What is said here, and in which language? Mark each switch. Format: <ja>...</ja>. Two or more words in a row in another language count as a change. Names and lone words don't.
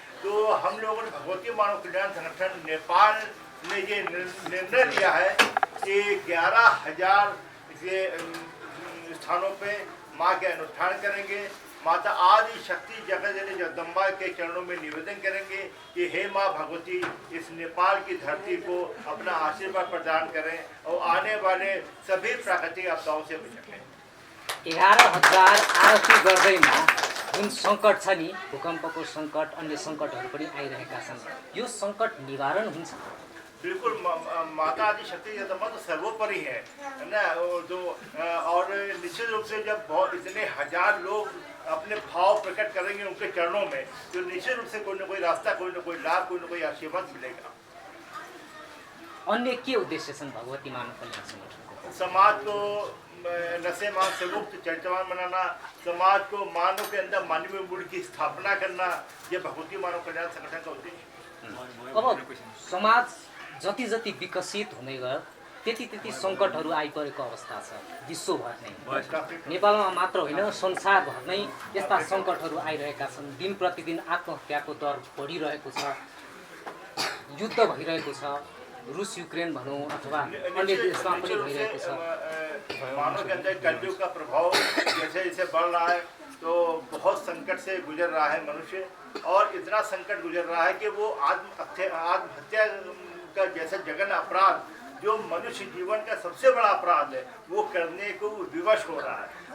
<hi>तो हम लोगों ने भगवती मानव कल्याण संगठन नेपाल ने ये निर्णय लिया है कि 11,000 स्थानों पे माँ के अनुष्ठान करेंगे। माता आदि शक्ति जगत जननी जगदम्बा के चरणों में निवेदन करेंगे कि हे माँ भगवती, इस नेपाल की धरती को अपना आशीर्वाद प्रदान करें और आने वाले सभी प्राकृतिक आपदाओं से बचाएं।</hi> <ne>11,000 आरती गर्दैमा जुन सङ्कट छ नि, भूकम्पको सङ्कट, अन्य सङ्कटहरू पनि आइरहेका छन्, यो सङ्कट निवारण हुन्छ?</ne> <hi>बिल्कुल, माता आदि शक्ति जगदम्बा तो सर्वोपरि है ना। जो और निश्चित रूप से जब बहुत इतने हजार लोग अपने भाव प्रकट करेंगे उनके चरणों में, तो निश्चित रूप से कोई ना कोई रास्ता, कोई ना कोई लाभ, कोई ना कोई आशीर्वाद मिलेगा।</hi> <ne>अन्य के उद्देश्य छन् भगवती मानव कल्याण संगठनको?</ne> <hi>समाज को नशे मान से मुक्त चरित्रवान बनाना, समाज को मानव के अंदर मानवीय मूल्य की स्थापना करना, ये भगवती मानव कल्याण संगठन का उद्देश्य।</hi> <ne>अब समाज जति जति विकसित हुँदै गयो त्यति त्यति सङ्कटहरू आइपरेको अवस्था छ विश्वभर नै। नेपालमा मात्र होइन, संसारभर नै यस्ता सङ्कटहरू आइरहेका छन्। दिन प्रतिदिन आत्महत्याको दर बढिरहेको छ, युद्ध भइरहेको छ, रूस यूक्रेन भनौँ अथवा अन्य देशमा पनि भइरहेको छ।</ne> <hi>मानव के अंदर कलयुग का प्रभाव जैसे जैसे बढ़ रहा है, तो बहुत संकट से गुजर रहा है मनुष्य, और इतना संकट गुजर रहा है कि वो आत्महत्या का जैसा जघन्य अपराध, जो मनुष्य जीवन का सबसे बड़ा अपराध है, वो करने को विवश हो रहा है।</hi>